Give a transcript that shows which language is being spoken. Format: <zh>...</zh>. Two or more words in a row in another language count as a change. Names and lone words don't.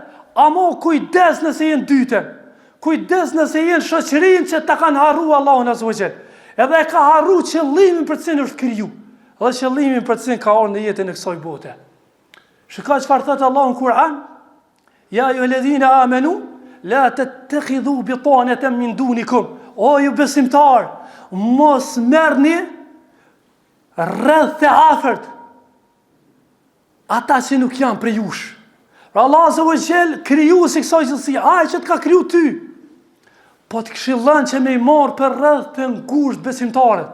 <sq>Amo kujdes nëse je në dytën. Kujdes nëse je në shoqërinë që ta kanë harruar Allahun</sq> <ar>عز وجل.</ar> <sq>Edhe ka harruar qëllimin për të cilin është kriju. Dhe qëllimin për të cilin ka ardhur në jetën e kësaj bote. Shikoj çfarë thotë Allahu në Kur'an.</sq> <ar>يا أيها الذين آمنوا لا تتخذوا بطانة من دونكم.</ar> <sq>O ju besimtar, mos merrni rreth të afërt ata që nuk janë për jush. Pra Allah</sq> <ar>عز وجل</ar> <sq>krijuesi kësaj gjësie, ai që të ka kriju ty, po të këshillon që me i marr për rreth të ngushtë besimtarët.</sq>